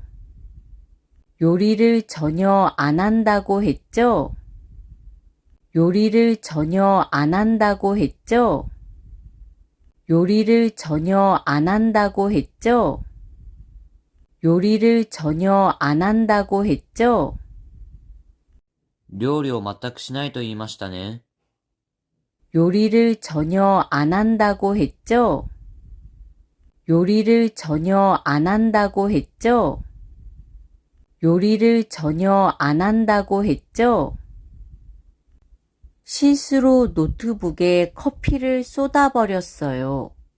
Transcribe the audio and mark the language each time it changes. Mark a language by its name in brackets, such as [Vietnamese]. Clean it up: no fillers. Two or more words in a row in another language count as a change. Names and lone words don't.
[Korean] 요리를 전혀 안 한다고 했죠? 요리를 전혀 안 한다고 했죠? 요리를 전혀 안 한다고 했죠? 요리를 전혀 안 한다고 했죠? [Japanese] 料理を全くしないと言いましたね。 [Korean] 요리를 전혀 안 한다고 했죠? 요리를 전혀 안 한다고 했죠? 요리를 전혀 안 한다고 했죠? 실수로 노트북에 커피를 쏟아버렸어요.